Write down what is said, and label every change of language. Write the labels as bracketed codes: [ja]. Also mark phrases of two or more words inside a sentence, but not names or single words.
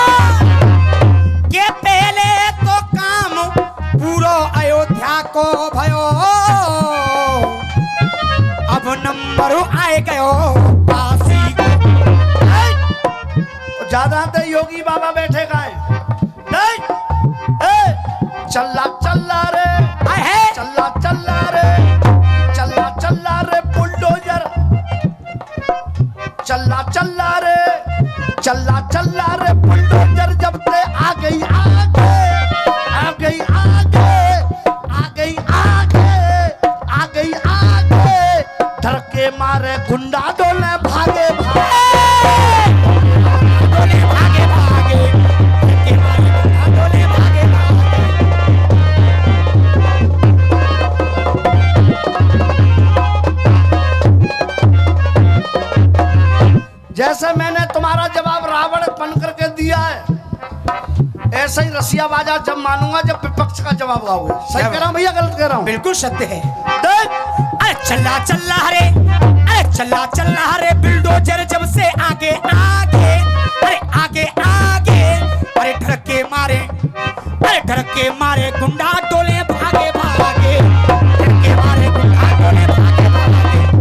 [bra] के पहले तो काम पूरा अयोध्या को भयो, अब नंबर आए गयो काशी को। [hi] ज्यादा तो योगी बाबा बैठे गए नहीं, [bra] चल्ला चल्ला रे, चल्ला चल्ला रे, चल्ला चल्ला रे बुलडोजर, चल्ला चल्ला रे, चल्ला चल्ला रे बुलडोजर, जब ते आ गई आगे, आ गई आगे, आ गई आगे, आ गई आगे, डर के मारे गुंडा डोले भागे भागे, डोले भागे भागे, डर के मारे गुंडा डोले भागे भागे। [hi] जैसे मैंने तुम्हारा जवाब रावण बन करके दिया है, ऐसा ही रसिया बाजा जब मानूंगा जब विपक्ष का जवाब आओगे। सही कह रहा हूं भैया, गलत कह रहा हूं? बिल्कुल सत्य है। देख, [bra] अरे चला चला रे, अरे चला चला रे बिल्डोजर जब से आगे आगे, अरे आगे आगे, अरे ढड़के मारे, अरे ढड़के मारे गुंडा टोले भागे भागे, ढड़के मारे गुंडा टोले भागे भागे।